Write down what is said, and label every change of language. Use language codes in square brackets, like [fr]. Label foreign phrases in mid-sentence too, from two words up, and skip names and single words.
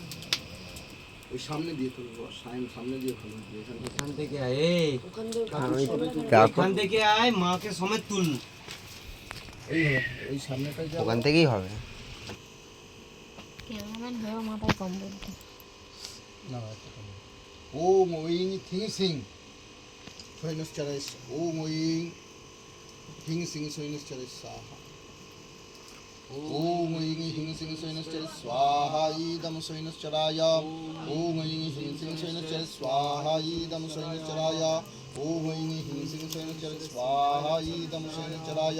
[bn] ওই সামনে দিয়ে তুলবো, সামনে দিয়ে ভালো হবে এখানে। এখান থেকে আয়, এই ওখান দিয়ে এখান থেকে আয়, মাকে সমেত তুল। এই সামনেটাই যাবে। ওখান থেকেই হবে। ক্যামেরাম্যান হয়েও মাথায় কম বলতে। [sa] না ওম ওইং থিং সিং সৈনশ্চরায় ওম ওইং থিং সিং সৈনশ্চরায় স্বাহা ওম ওইং হিং সিং সৈনশ্চরায় স্বাহা ইদম সৈনশ্চরায় ওম ওইং হিং সিং সৈনশ্চরায় স্বাহা ইদম সৈনশ্চরায় ওম ওইং হিং সিং সৈনশ্চরায় স্বাহা ইদম সৈনশ্চরায়